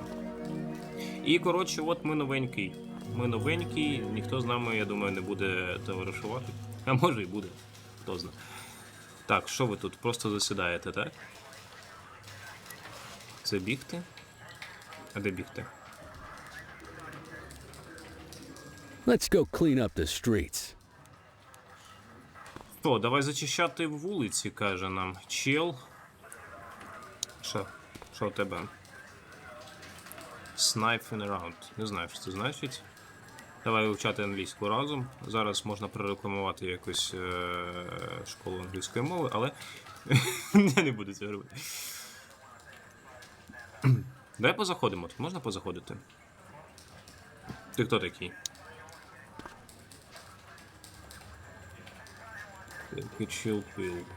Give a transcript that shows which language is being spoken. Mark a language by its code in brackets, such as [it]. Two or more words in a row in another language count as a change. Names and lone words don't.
[uk] І, коротше, от ми новенький. Ми новенький, ніхто з нами, я думаю, не буде товаришувати. А може і буде, хто знає. Так, що ви тут? Просто засідаєте, так? Це бігти? А де бігти? [en] Let's go clean up the streets. [uk] Що, давай зачищати вулиці, каже нам. Чел. Що у тебе? [en] Sniping around. [uk] Не знаю, що це значить. Давай вивчати англійську разом. Зараз можна прорекламувати якусь школу англійської мови, але я не буду цього робити. Давай позаходимо. Тут можна позаходити? Ти хто такий? Чилпил.